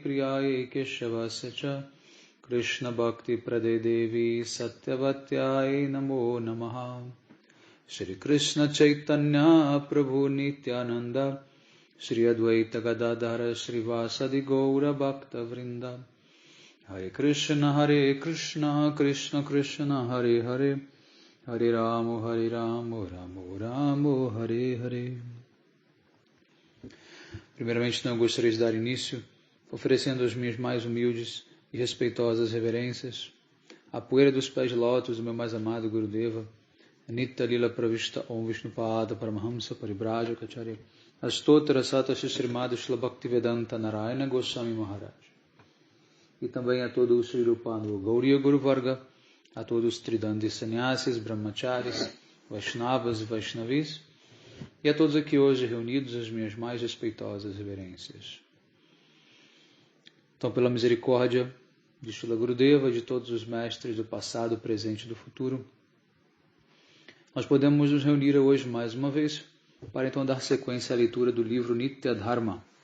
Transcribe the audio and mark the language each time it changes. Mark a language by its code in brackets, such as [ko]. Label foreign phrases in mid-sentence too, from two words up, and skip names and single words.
[sa] Priyaye Keshavasya Krishna Bhakti Prade Devi Satyavatyaye Namo Namaha Shri Krishna Chaitanya Prabhu Nityananda Shri Advaita Gadadhara Shri Vasadi Gaura Bhakta Vrinda Hare Krishna Krishna Krishna Hare Hare Hare Ramo Ramo Ramo Hare Hare. [pt] Primeiramente, eu gostaria de dar início, oferecendo as minhas mais humildes e respeitosas reverências à poeira dos pés de lótus do meu mais amado Gurudeva, Nitya Lila Pravishta Om Vishnupada Paramahamsa Paribrajaka Acharya Astotra Sata Shrimad Shila Bhaktivedanta Narayana Goswami Maharaj. E também a todo o Sri Rupanu Gauriya Guru Varga, a todos os Tridandi Sannyasis, Brahmacharis, Vaishnavas e Vaishnavis, e a todos aqui hoje reunidos as minhas mais respeitosas reverências. Então, pela misericórdia de Srila Gurudeva, de todos os mestres do passado, presente e do futuro, nós podemos nos reunir hoje mais uma vez para então dar sequência à leitura do livro Nitya Dharma.